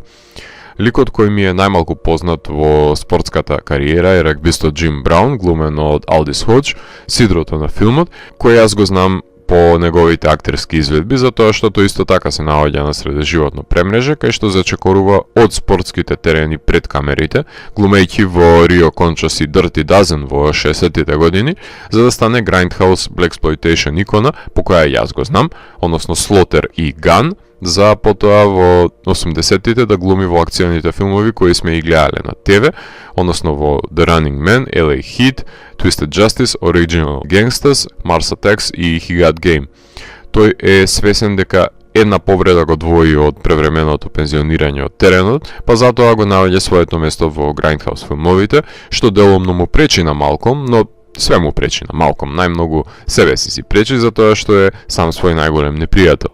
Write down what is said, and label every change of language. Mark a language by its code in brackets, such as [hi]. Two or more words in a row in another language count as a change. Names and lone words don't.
[mk] Ликот кој ми е најмалку познат во спортската кариера е рагбистот Џим Браун, глумен од Алдис Ходж, сидрото на филмот, кој јас го знам по неговите актерски изведби, затоа што тој исто така се наоѓа на среде животно премреже, кај што зачекорува од спортските терени пред камерите, глумејќи во Рио Кончос и Dirty Dozen во 60-тите години, за да стане [en] Grindhouse Blaxploitation [mk] икона, по која јас го знам, односно Слотер и Ган, за потоа во 80-тите да глуми во акционите филмови кои сме и гледале на ТВ, односно во The Running Man, LA Heat, Twisted Justice, Original Gangsters, Mars Attacks и He Got Game. Тој е свесен дека една повреда го двои од превременото пензионирање од теренот, па затоа го наоѓа своето место во Grindhouse филмовите, што деломно му пречи на Малком, но све му пречи на Малком, најмногу себе си пречи затоа што е сам свој најголем непријател.